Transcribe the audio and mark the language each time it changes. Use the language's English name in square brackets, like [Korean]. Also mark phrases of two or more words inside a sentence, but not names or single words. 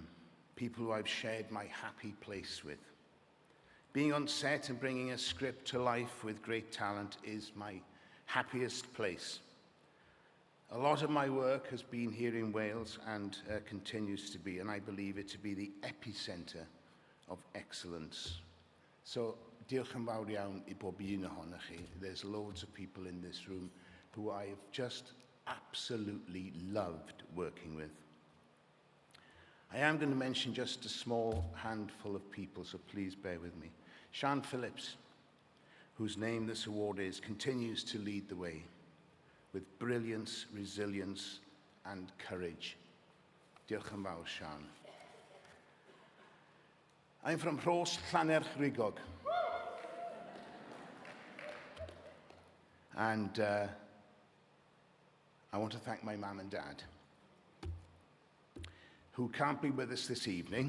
[English] People who I've shared my happy place with. Being on set and bringing a script to life with great talent is my happiest place. A lot of my work has been here in Wales and continues to be, and I believe it to be the epicenter of excellence. So, [Welsh] diolch yn fawr iawn I bob un ohonych chi. [English] There's loads of people in this room who I have just absolutely loved working with. I am going to mention just a small handful of people, so please bear with me. Phillips, whose name this award is, continues to lead the way with brilliance, resilience, and courage. [Welsh] Diolch yn fawr, Sian. [English] I'm from Rhos Llanerchrugog. And I want to thank my mum and dad, who can't be with us this evening.